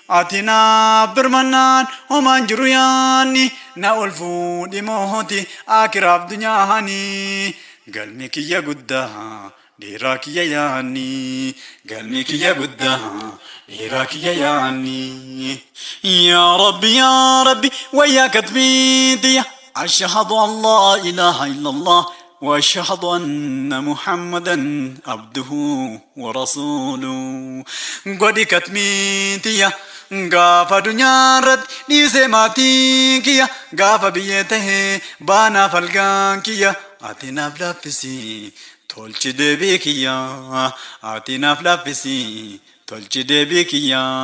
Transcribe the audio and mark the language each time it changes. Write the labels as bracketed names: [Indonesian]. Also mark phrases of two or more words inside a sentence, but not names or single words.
[Oromo] Ati naaf birmannaan homaan jiru yaanni na ol fuudhi mooti akiraaf dunyaani. Galmi kiyya guddaa dheeraa kiyya yaanni. Galmi kiyya guddaa dheeraa kiyya yaanni. Yaa Rabbi yaa Rabbi wayyaa katbii tiyya. [Arabic] أشهد أن لا إله إلا الله وأشهد أن محمدا عبده ورسوله. [Oromo] Godhi katmii tiyya. Gaafa dunyaa irratti dhiisee maatii kiyya. Gaafa biyyee tahee baanaa falgaan kiyya. Ati naaf laaffisi tolchi deebii kiyya. Ati naaf laaffisi tolchi deebii kiyya.